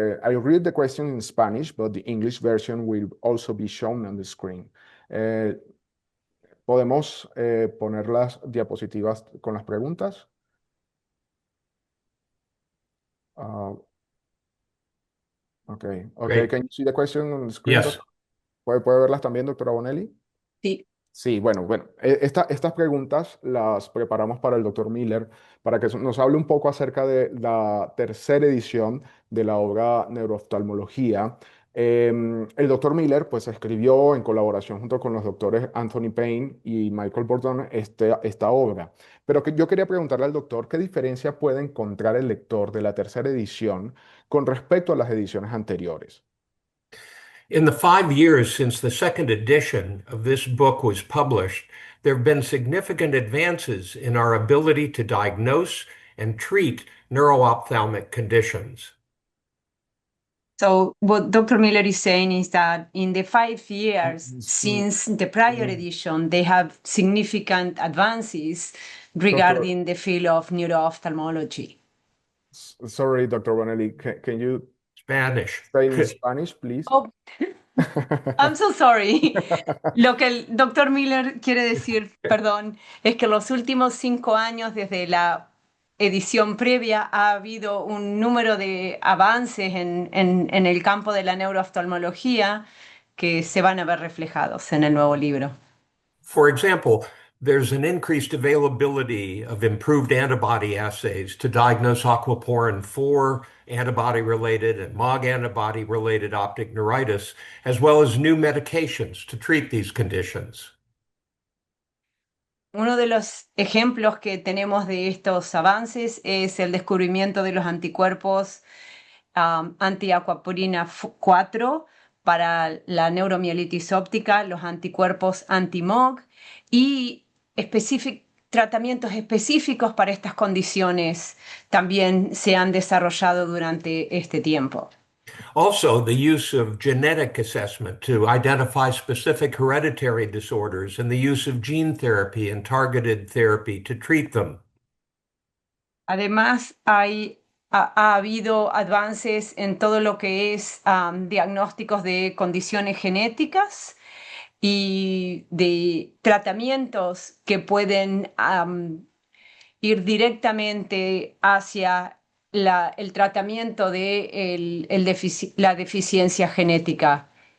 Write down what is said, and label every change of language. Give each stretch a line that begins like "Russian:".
English: I'll read the question in Spanish, but the English version will also be shown on the screen.
Spanish: Eh, ¿Podemos poner las diapositivas con las preguntas?
English: Uh, okay. Okay. Great. Can you see the question on the screen, Yes. doctor?
Spanish: ¿Puede verlas también, doctora Bonelli? Sí. Sí, bueno, estas preguntas las preparamos para el doctor Miller, para que nos hable un poco acerca de la tercera edición de la obra Neurooftalmología. El doctor Miller, pues, escribió en colaboración junto con los doctores Anthony Payne y Michael Bordon esta obra. Pero yo quería preguntarle al doctor qué diferencia puede encontrar el lector de la tercera edición con respecto a las ediciones anteriores.
English: In the 5 years since the second edition of this book was published, there have been significant advances in our ability to diagnose and treat neuro-ophthalmic conditions. So what Dr. Miller is saying is that in the 5 years since the prior edition, they have significant advances regarding the field of neuro-ophthalmology. Sorry, Dr. Bonelli, can you Spanish. say in Spanish, please? Oh, I'm so sorry.
Spanish: Lo que el doctor Miller quiere decir, perdón, es que en los últimos 5 años, desde la edición previa, ha habido un número de avances en el campo de la neurooftalmología que se van a ver reflejados en el nuevo libro.
English: For example, there's an increased availability of improved antibody assays to diagnose aquaporin 4 antibody-related and MOG antibody-related optic neuritis, as well as new medications to treat these conditions.
Spanish: Uno de los ejemplos que tenemos de estos avances es el descubrimiento de los anticuerpos anti-aquaporina 4 para la neuromielitis óptica, los anticuerpos anti-MOG y tratamientos específicos para estas condiciones también se han desarrollado durante este tiempo.
English: Also, the use of genetic assessment to identify specific hereditary disorders and the use of gene therapy and targeted therapy to treat them.
Spanish: Además, ha habido avances en todo lo que es diagnósticos de condiciones genéticas y de tratamientos que pueden ir directamente hacia el tratamiento de la deficiencia genética.